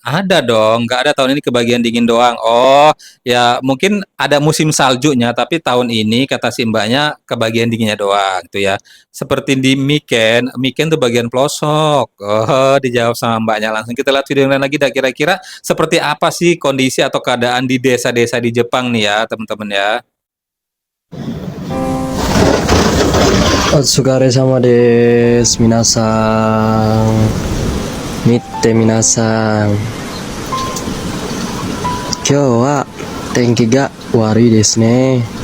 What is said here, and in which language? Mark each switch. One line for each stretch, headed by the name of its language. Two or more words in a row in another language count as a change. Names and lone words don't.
Indonesian: Ada dong, nggak ada tahun ini kebagian dingin doang. Oh ya mungkin ada musim saljunya, tapi tahun ini kata si mbaknya kebagian dinginnya doang gitu ya. Seperti di Miken, Miken tuh bagian pelosok. Oh, dijawab sama mbaknya langsung. Kita lihat video yang lain lagi dah kira-kira seperti apa sih kondisi atau keadaan di desa-desa di Jepang nih ya, teman-teman ya.
Japanese: お疲れ様です。皆さん、見て皆さん。今日は天気が悪いですね。